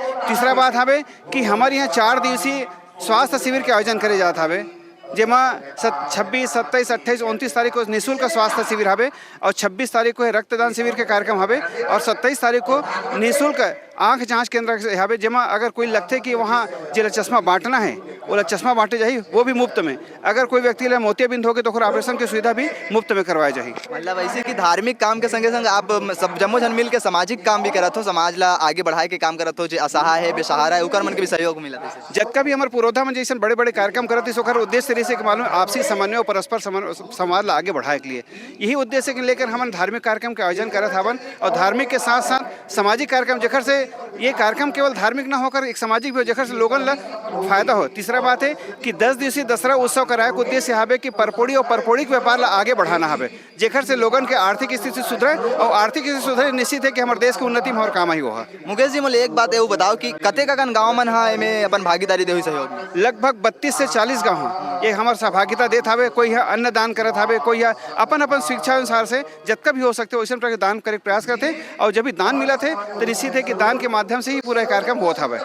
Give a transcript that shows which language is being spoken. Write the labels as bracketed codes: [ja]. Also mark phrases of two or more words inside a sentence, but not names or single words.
[hne] तीसरा बात हवे कि हमारे यहाँ 4 दिवसीय स्वास्थ्य शिविर के आयोजन करे जात हवे जेमा 26, 27, 28, 29 तारीख को निःशुल्क स्वास्थ्य शिविर हवे और 26 तारीख को रक्तदान शिविर के कार्यक्रम हवे और 27 तारीख को निःशुल्क आँख जांच केंद्र हवे जेमा अगर कोई लगते कि वहाँ जिला चश्मा बांटना है वो चश्मा बांटे जाही वो भी मुफ्त में। अगर कोई व्यक्ति ला मोतियाबिंद हो गए तो ऑपरेशन की सुविधा भी मुफ्त में करवाई जाही। मतलब ऐसे कि धार्मिक काम के संगे संग आप सब जम्मो जन मिल के सामाजिक काम भी करत हो, समाज ला आगे बढ़ाए के काम करत हो, जो असहाय है बेसहारा है उकर मन के भी सहयोग मिलत है। जबका भी हमारे पुरोधा में जैसे बड़े बड़े कार्यक्रम करत है ओकर उद्देश्य से मालूम आपसी समन्वय और परस्पर समाज ला आगे बढ़ाए के लिए यही उद्देश्य के लेकर हम धार्मिक कार्यक्रम के आयोजन करत हवन। और धार्मिक के साथ साथ सामाजिक कार्यक्रम जेखर से ये कार्यक्रम केवल धार्मिक न होकर एक सामाजिक भी हो जेखर से लोगन ला फायदा हो। तीसरा बात है कि 10 दिवसीय दशहरा उत्सव कराए के उद्देश्य हवे कि परपोड़ी और परपोड़िक व्यापार ला आगे बढ़ाना हवे जेखर से लोगन के आर्थिक स्थिति सुधरे और आर्थिक स्थिति सुधरे निश्चित है कि हमारे देश की उन्नति में और काम ही होगा। मुकेश जी मोले एक बात है वो बताओ कि कतेक अगन गाँव मन में अपन भागीदारी दे सहयोग। लगभग 32 से 40 गाँव ये हमारे सहभागिता देत हवे। कोई है अन्नदान करत हवे, कोई है अपन अपन शिक्षा अनुसार से जितना भी हो सकते वैसे प्रकार दान करे प्रयास करते और जब भी दान मिला थे तो निश्चित है कि दान के माध्यम से ही पूरा कार्यक्रम होता हवे।